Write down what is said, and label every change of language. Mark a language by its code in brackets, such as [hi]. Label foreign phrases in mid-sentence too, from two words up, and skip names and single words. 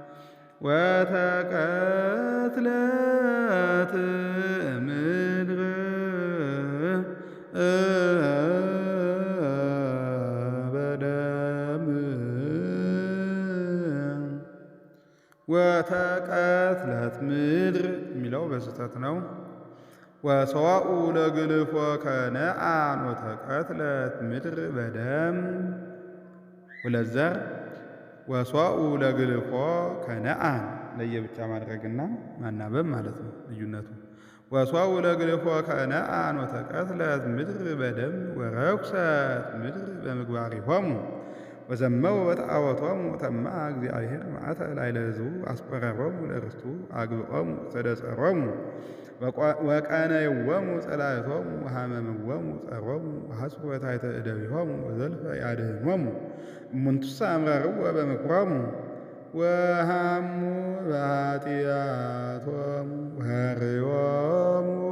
[gez] ወተቀትለት ምድር በደም ወተቀትለት ምድር [am] የሚለው በስህተት ነው። [gez] ወሶኡ ለግልፎ ከነዓን ወተቀትለት ምድር በደም ሁለት ዘር ወሶኡ ለግልፎ ከነዓን [am] ለየብቻ ማድረግና ማናበብ ማለት ነው ልዩነቱ። [gez] ወሶኡ ለግልፎ ከነዓን ወተቀትለት ምድር በደም ወረኩሰት ምድር በምግባሪሆሙ ወዘመው በጣዖቶሙ ተማ እግዚአብሔር መዓተ ላዕለ ሕዝቡ አስቆረሮሙ ለርስቱ አግብኦሙ ተደጸሮሙ ወቀነይዎሙ ጸላእቶሙ ወሃመምዎሙ ጸሮሙ ወሐጽሩ ታሕተ እደዊሆሙ ወዘልፈ ያድኅኖሙ እሙንቱሰ አምረርዎ በምክሮሙ ወሃሙ በኃጢአቶሙ ወህርዮሙ